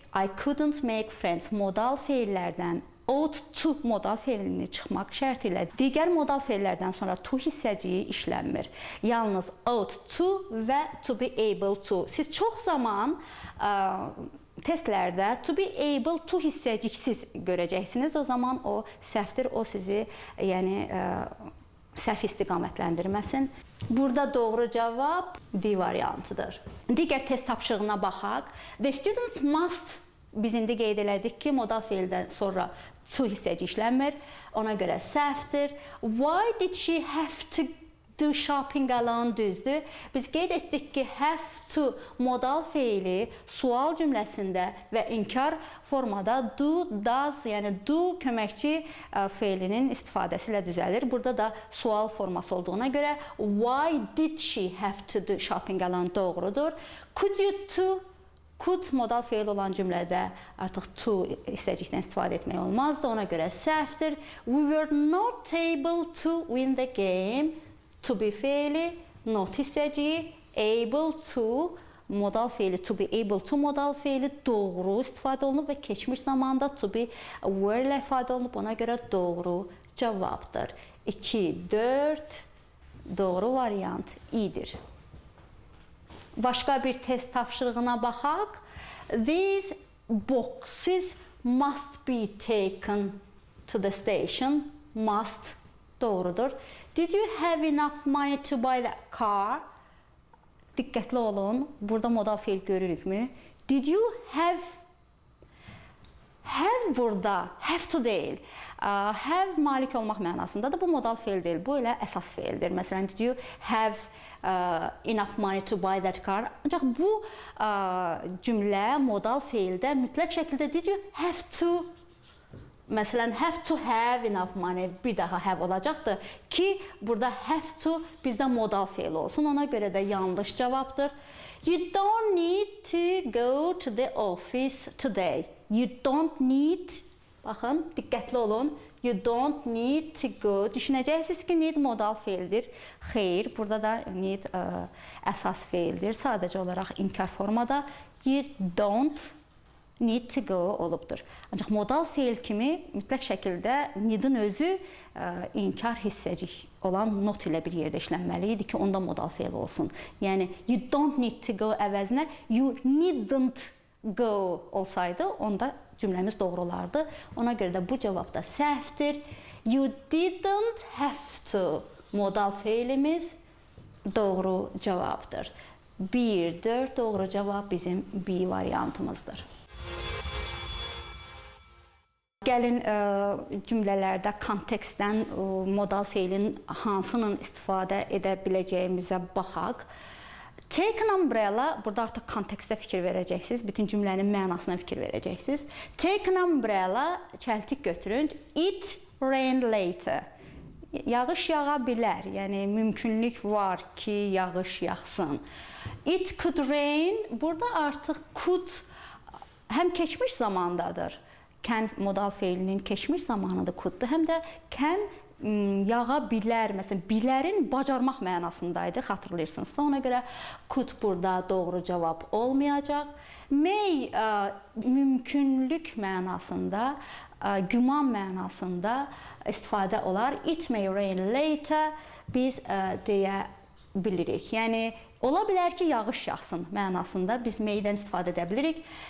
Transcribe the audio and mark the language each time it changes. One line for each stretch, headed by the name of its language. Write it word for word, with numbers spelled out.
English: I couldn't make friends
Azerbaijani: modal feillərdən ought to modal feilini çıxmaq şərti ilə digər modal feillərdən sonra to hissəciyi işlənmir. Yalnız ought to və to be able to. Siz çox zaman ə, testlərdə to be able to hissəciksiz görəcəksiniz. O zaman o səhvdir. O sizi yəni ə, səhv istiqamətləndirməsin. Burada doğru cavab D variantıdır. Digər test tapşırığına baxaq.
English: The students must
Azerbaijani: biz indi qeyd elədik ki, modal feildən sonra to hissəci işlənmir. Ona görə səhvdir.
English: Why did she have to do shopping alone?
Azerbaijani: Düzdür. Biz qeyd etdik ki, have to modal feili sual cümləsində və inkar formada do, does, yəni do köməkçi feilinin istifadəsi ilə düzəlir. Burada da sual forması olduğuna görə
English: why did she have to do shopping alone
Azerbaijani: doğrudur.
English: Could you to
Azerbaijani: could modal feil olan cümlədə artıq to hissəcikdən istifadə etmək olmazdı. Ona görə səhvdir.
English: We were not able to win the game.
Azerbaijani: To be feili, not hissəciyi, able to modal feili, to be able to modal feili doğru istifadə olunub və keçmiş zamanda to be were ilə ifadə olunub. Ona görə doğru cavabdır. iki, dörd doğru variant İ-dir. Başqa bir test tapşırığına baxaq.
English: These boxes must be taken to the station. Must doğrudur. Did you have enough money to buy that car?
Azerbaijani: Diqqətli olun. Burada modal feil görürükmü?
English: Did you have have
Azerbaijani: burada have to deyil. Uh, have malik olmaq mənasındadır. Bu modal feil deyil. Bu elə əsas feildir. Məsələn,
English: did you have uh, enough money to buy that car?
Azerbaijani: Ancaq bu uh, cümlə modal feildə mütləq şəkildə
English: did you have to
Azerbaijani: məsələn, have to have enough money bir daha have olacaqdır ki, burada have to bizdə modal feil olsun. Ona görə də yanlış cavabdır.
English: You don't need to go to the office today.
Azerbaijani: You don't need, baxın, diqqətli olun.
English: You don't need to go.
Azerbaijani: Düşünəcəksiniz ki, need modal feildir. Xeyr, burada da need ə, əsas feildir. Sadəcə olaraq inkar formada
English: you don't need to go
Azerbaijani: olubdur. Ancaq modal feil kimi mütləq şəkildə need-in özü ə, inkar hissəcik olan not ilə bir yerdə işlənməli idi ki, onda modal feil olsun. Yəni
English: you don't need to go
Azerbaijani: əvəzinə
English: you needn't go
Azerbaijani: olsaydı, onda cümləmiz doğru olardı. Ona görə də bu cavab da səhvdir.
English: You didn't have to
Azerbaijani: modal feilimiz doğru cavabdır. bir dörd doğru cavab bizim B variantımızdır. Gəlin ə, cümlələrdə kontekstdən ə, modal feilin hansının istifadə edə biləcəyimizə baxaq.
English: Take an umbrella,
Azerbaijani: burada artıq kontekstə fikir verəcəksiniz, bütün cümlənin mənasına fikir verəcəksiniz.
English: Take an umbrella,
Azerbaijani: çəltik götürün.
English: It rain later.
Azerbaijani: Yağış yağa bilər, yəni mümkünlük var ki, yağış yağsın.
English: It could rain,
Azerbaijani: burada artıq could həm keçmiş zamandadır. Can modal feilinin keçmiş zamanında could'dur, həm də can yağa bilər, məsələn, bilərin bacarmaq mənasındaydı, xatırlayırsınız. Ona görə could burada doğru cavab olmayacaq. May ə, mümkünlük mənasında, ə, güman mənasında istifadə olar.
English: It may rain later
Azerbaijani: biz ə, deyə bilirik. Yəni ola bilər ki, yağış yağsın mənasında biz may-dən istifadə edə bilirik.